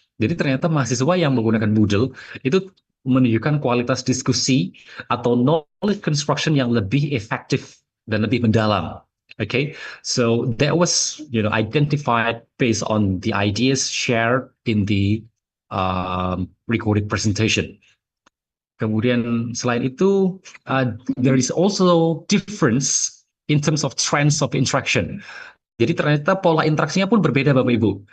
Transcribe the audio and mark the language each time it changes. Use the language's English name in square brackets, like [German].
[Indonesian] Jadi ternyata mahasiswa yang menggunakan Moodle itu menunjukkan kualitas diskusi atau knowledge construction yang lebih efektif dan lebih mendalam. [English] Okay, so that was identified based on the ideas shared in the recorded presentation. [Indonesian] Kemudian selain itu, [English] there is also difference in terms of trends of interaction. [Indonesian] Jadi ternyata pola interaksinya pun berbeda Bapak Ibu.